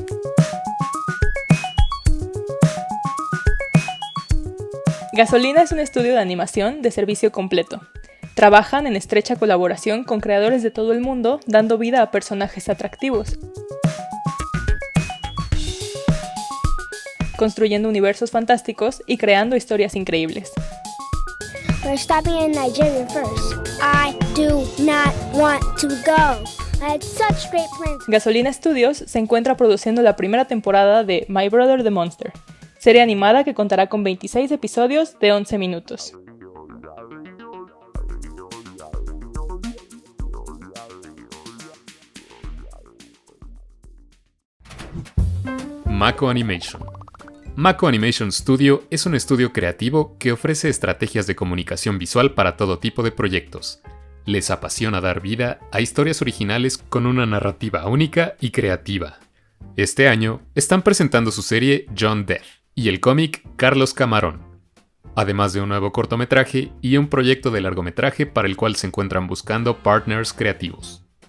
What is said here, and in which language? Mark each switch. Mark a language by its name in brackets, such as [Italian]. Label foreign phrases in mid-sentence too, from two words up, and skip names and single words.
[Spanish] Gasolina es un estudio de animación de servicio completo. Trabajan en estrecha colaboración con creadores de todo el mundo, dando vida a personajes atractivos, construyendo universos fantásticos y creando historias increíbles. [English] We're stopping in Nigeria first. I do not want to go. I had such great plans. [Spanish] Gasolina Studios se encuentra produciendo la primera temporada de My Brother the Monster, serie animada que contará con 26 episodios de 11 minutos. Mako Animation. Mako Animation Studio es un estudio creativo que ofrece estrategias de comunicación visual para todo tipo de proyectos. Les apasiona dar vida a historias originales con una narrativa única y creativa. Este año están presentando su serie John Death y el cómic Carlos Camarón, además de un nuevo cortometraje y un proyecto de largometraje para el cual se encuentran buscando partners creativos.